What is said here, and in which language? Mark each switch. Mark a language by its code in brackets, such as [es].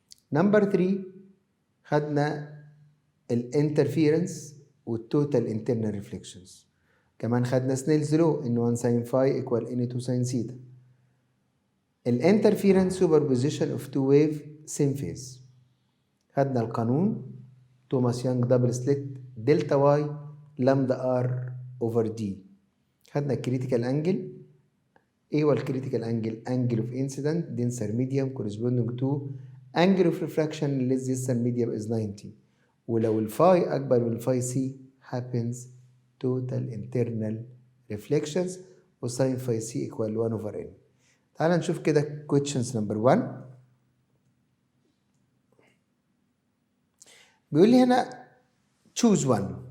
[en] Number 3 [ar] خدنا الانترفيرنس والتوتال [en] internal reflections. [ar] كمان خدنا سنيلز لو ان [en] 1 sin phi equal n 2 sin theta. الانترفيرنس superposition of two wave same phase. [ar] خدنا القانون توماس يانج دبل سليت دلتا واي لامدا ار اوفر دي. خدنا الكريتيكال انجل. ايه هو الكريتيكال انجل؟ [en] angle of incident denser medium corresponding to angle of refraction less denser medium is 90. [ar] ولو الفاي اكبر من الفاي سي [en] happens total internal reflections [ar] وساين فاي سي [en] equal 1 over n. [ar] تعال نشوف كده [en] questions number 1. [ar] بيقول لي هنا [en] choose one.